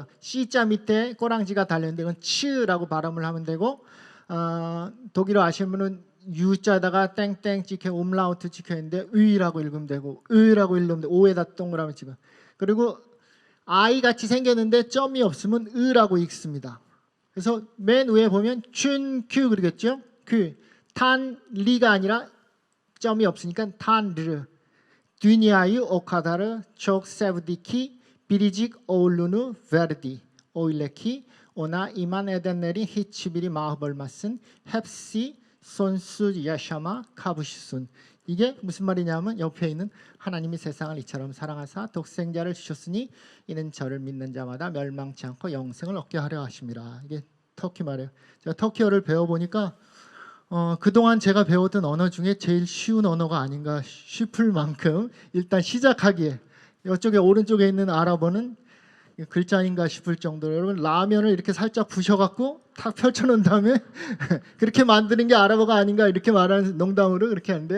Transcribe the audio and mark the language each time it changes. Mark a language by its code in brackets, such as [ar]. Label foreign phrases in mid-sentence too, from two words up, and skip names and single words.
[ko] C자 밑에 꼬랑지가 달렸는데 이건 치라고 발음을 하면 되고 독일어 아시는 분은 U자에다가 땡땡 찍혀 umlaut 찍혀 있는데 의라고 읽으면 되고 의라고 읽으면 돼. O에다 동그라미 찍어. 그리고 I 같이 생겼는데 점이 없으면 의라고 읽습니다. 그래서 맨 위에 보면 춘, 큐 그러겠죠? 큐, 탄, 리가 아니라 점이 없으니까 탄르 [tr] dünyayı o kadarı çok sevdi ki biricik oğlunu verdi. Öyle ki ona iman edenlerin hiçbiri mahvolmasın. hepsi sonsuz yaşama kavuşsun. [ko] 이게 무슨 말이냐면 옆에 있는 하나님이 세상을 이처럼 사랑하사 독생자를 주셨으니 이는 저를 믿는 자마다 멸망치 않고 영생을 얻게 하려 하심이라. 이게 터키 말이에요. 제가 터키어를 배워보니까 그동안 제가 배웠던 언어 중에 제일 쉬운 언어가 아닌가 싶을 만큼 일단 시작하기에 이쪽에 오른쪽에 있는 아랍어는 글자인가 싶을 정도로 여러분 라면을 이렇게 살짝 부셔갖고 탁 펼쳐놓은 다음에 그렇게 만드는 게 아랍어가 아닌가 이렇게 말하는 농담으로 그렇게 하는데요.